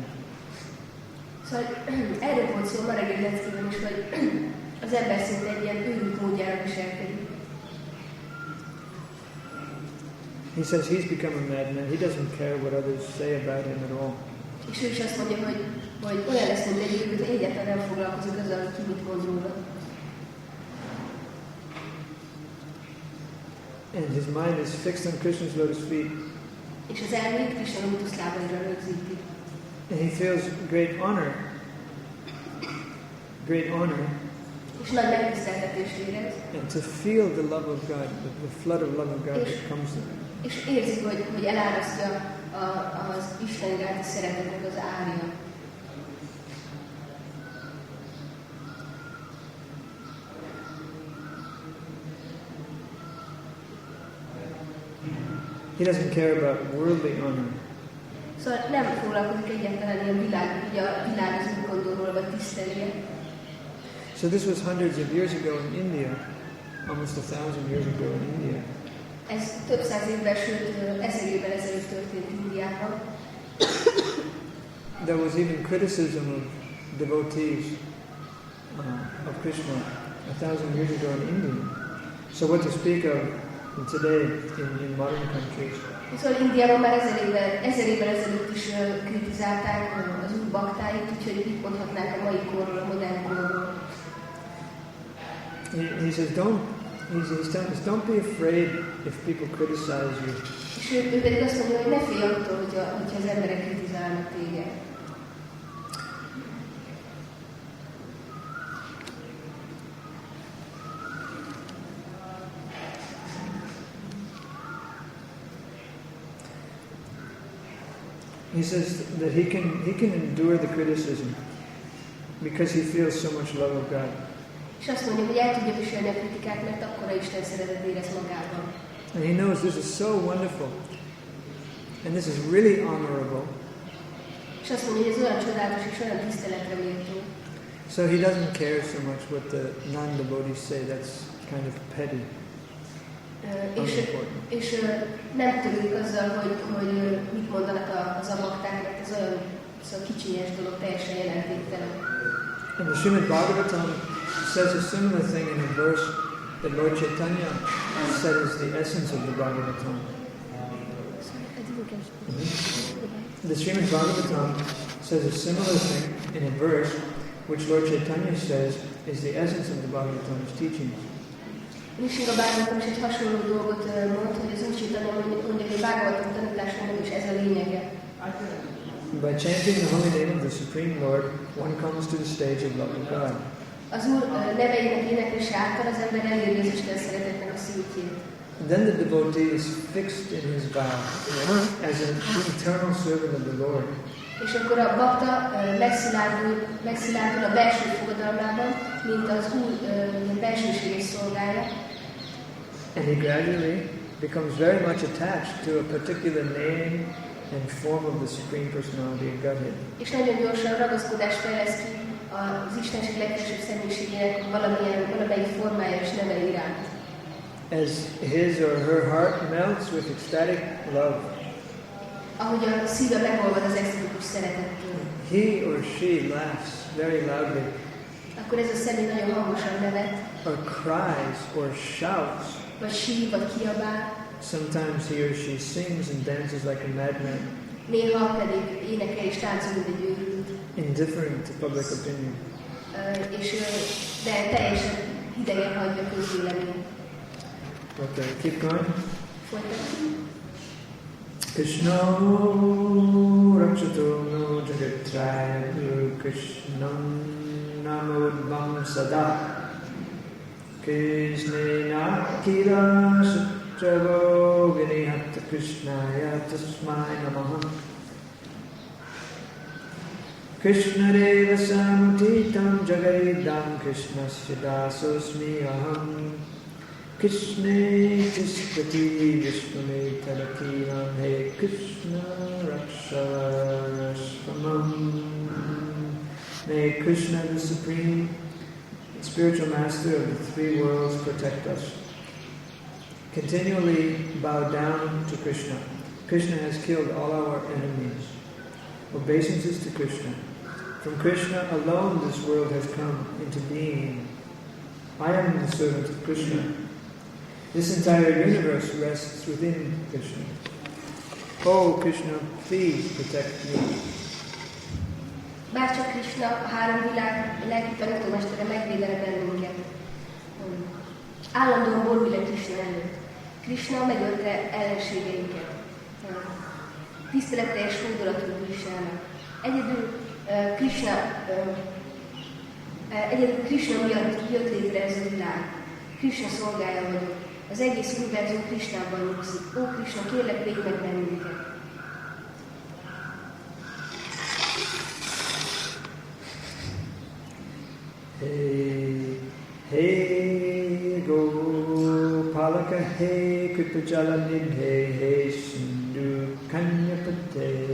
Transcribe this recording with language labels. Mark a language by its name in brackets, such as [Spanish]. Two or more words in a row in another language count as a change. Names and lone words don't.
[Hungarian] Szóval erről volt szó ma reggel leckében is, hogy az ember szinte egy ilyen őrült módjára viselkedik. [English] He says he's become a madman. He doesn't care what others say about him at all. [Hungarian] És ő is azt mondja, hogy olyan lesz, mint egy őt, hogy egyáltalán nem foglalkozik azzal, hogy ki mit mond róla. [English] And his mind is fixed on Krishna's lotus feet. [Hungarian] És az elmét Krishna lótuszlábaira rögzíti. [English] And he feels great honor. [Hungarian] És nagy megtiszteltetést érez. [English] And to feel the love of God, the flood of love of God that comes to him. [Hungarian] És érzi, hogy elárasztja az Isten iránti szeretetnek az árja. [English] He doesn't care about worldly honor. [Hungarian] Szóval nem foglalkozik egyáltalán ilyen világ az úgy gondol, vagy tisztelje. [English] So this was hundreds of years ago in India, almost 1,000 years ago in India. [Hungarian] Ez több száz évvel, sőt 1000 évvel ezelőtt történt Indiában. [English] There was even criticism of devotees of Krishna 1,000 years ago in India. So what to speak of today in modern countries? [Hungarian] Szóval Indiában már 1000 évvel ezelőtt is kritizálták az új baktáit, úgyhogy mit mondhatnánk a mai korról, a modern korról. [English] He says, he's telling us, don't be afraid if people criticize you. [Hungarian] És ő pedig azt mondja, hogy ne félj attól, hogyha az emberek kritizálnak téged. [English] He says that he can endure the criticism because he feels so much love of God. [Hungarian] És azt mondja, hogy el tudja viselni a kritikát, mert akkora Isten szeretet érez magában. [English] And he knows this is so wonderful. And this is really honorable. [Hungarian] És azt mondja, hogy ez olyan csodálatos és olyan tiszteletre méltó. [English] So he doesn't care so much what the non-devotees say. That's kind of petty. [Hungarian] És nem törődik azzal, hogy mit mondanak az abakták, mert ez olyan kicsinyes dolog, teljesen jelentéktelen. [English] And the Srimad Bhagavatam says a similar thing in a verse that Lord Chaitanya said is the essence of the Bhagavatam. The Srimad Bhagavatam says a similar thing in a verse which Lord Chaitanya says is the essence of the Bhagavatam's teachings. [Hungarian] Krisna Bhagavatam is egy hasonló dolgot mond, hogy az Úr Chaitanya mondja, hogy a Bhagavatam tanításának is ez a lényege. [English] By chanting the holy name of the Supreme Lord, one comes to the stage of love of God. [Hungarian] Az Úr neveinek éneklése által az ember eléri az Isten szeretetnek a szintjét. [English] Then the devotee is fixed in his vow as an eternal servant of the Lord. [Hungarian] És akkor a bakta megszilárdul a belső fogadalmában, mint az Úr belsőséges szolgája. [English] And he gradually becomes very much attached to a particular name and form of the Supreme Personality of Godhead. [Hungarian] És nagyon gyorsan ragaszkodást fejleszt ki az Istenség legfelsőbb személyiségének valamelyik formája és neve iránt. [English] As his or her heart melts with ecstatic love, [Hungarian] ahogy a szíve megolvad az extatikus szeretettől. [English] He or she laughs very loudly, [Hungarian] akkor ez a személy nagyon hangosan nevet, [English] or cries or shouts. [Hungarian] Vagy sír, vagy kiabál. [English] Sometimes he or she sings and dances like a madman. [Hungarian] Néha pedig énekel és táncol, mint egy őrült. [English] Indifferent to public opinion. [Hungarian] De teljesen hidegen hagyja a közvéleményt. [English] Okay, keep going. [Hungarian] Folytatjuk. [Sanskrit] Krishna rakshatu no jagatraya guru Krishnam namodvam sada Krishnena kira sutravo vinihatta Krishnaya tasmai namaha Krishna deva samutitam jagaridam Krishnasya dasosmi aham Krishna Tispati Vishwame Tadakiram He Krishna Rakshasvamam. [English] May Krishna, the Supreme Spiritual Master of the three worlds, protect us. Continually bow down to Krishna. Krishna has killed all our enemies. Obeisances to Krishna. From Krishna alone this world has come into being. I am the servant of Krishna. This entire universe rests within Krishna. Oh Krishna, please protect me. [Hungarian] Bárcsak Krishna, a három világ lelki tanítómestere megvédene bennünket. Állandóan borbile Krishna előtt. Krishna megölte ellenségeinket. Tiszteletteljes hódolatú Krishnának. Egyedül Krishna miatt jött létre ez a világ. Krishna szolgája vagyok. Az egész univerzum Krishnában nyugszik. Ó Krishna, kérlek, védj meg bennünket. [Sanskrit] Hey, hey, Gopalaka, hey, Kripajalanidhe, hey, Sindhu Kanyapate,